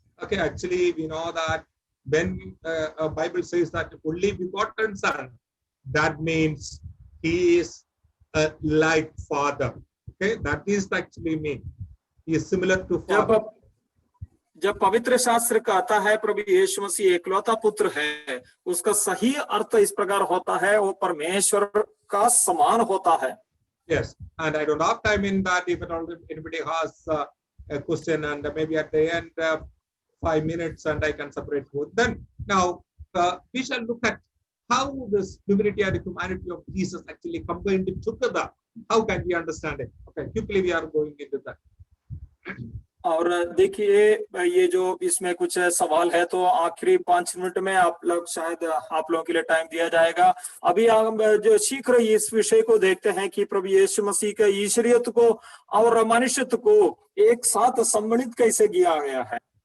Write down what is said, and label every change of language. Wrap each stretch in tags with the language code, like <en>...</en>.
<en>Okay, actually we know that when Bible says that only begotten son, that means he is like father. Okay, that is actually mean he is similar to father.</en> <hi>जब पवित्र शास्त्र कहता है प्रभु यीशु मसीह एकलौता पुत्र है, उसका सही अर्थ इस प्रकार होता है वो परमेश्वर का समान होता है.</hi> <en>Yes, and I don't have time in that. If anybody has a question, and maybe at the end 5 minutes, and I can separate both. Then now we shall look at how this divinity and humanity of Jesus actually combined together. How can we understand it? Okay, quickly we are going into that.</en> <hi>और देखिए ये जो इसमें कुछ सवाल है तो आखिरी 5 मिनट में आप लोग शायद आप लोगों के लिए टाइम दिया जाएगा. अभी हम जो शीघ्र इस विषय को देखते हैं कि प्रभु यीशु मसीह के ईश्वरीयत को और मनुष्यत्व को एक साथ सम्मिलित कैसे किया गया है.</hi>